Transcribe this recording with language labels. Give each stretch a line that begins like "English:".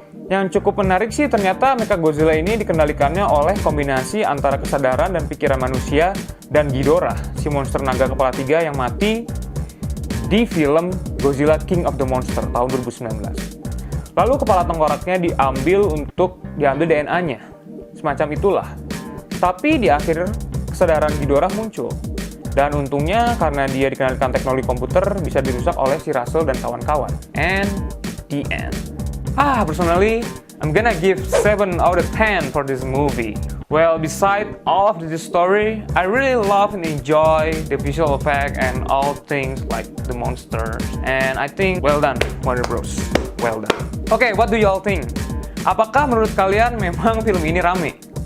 Indonesian: Yang cukup menarik sih ternyata Mechagodzilla ini dikendalikannya oleh kombinasi antara kesadaran dan pikiran manusia dan Ghidorah, si monster naga kepala 3 yang mati di film Godzilla King of the Monster tahun 2019. Lalu kepala tengkoraknya diambil DNA-nya. Semacam itulah. Tapi di akhir kesadaran Ghidorah muncul. Dan untungnya karena dia dikenalkan teknologi komputer bisa dirusak oleh si Russell dan kawan-kawan.
English: And the end. Personally, I'm gonna give 7 out of 10 for this movie. Well, beside all of this story, I really love and enjoy the visual effect and all things like the monsters. And I think, well done, Warner Bros. Well done. Okay, what do y'all think?
Indonesian: Apakah menurut kalian memang film ini rame?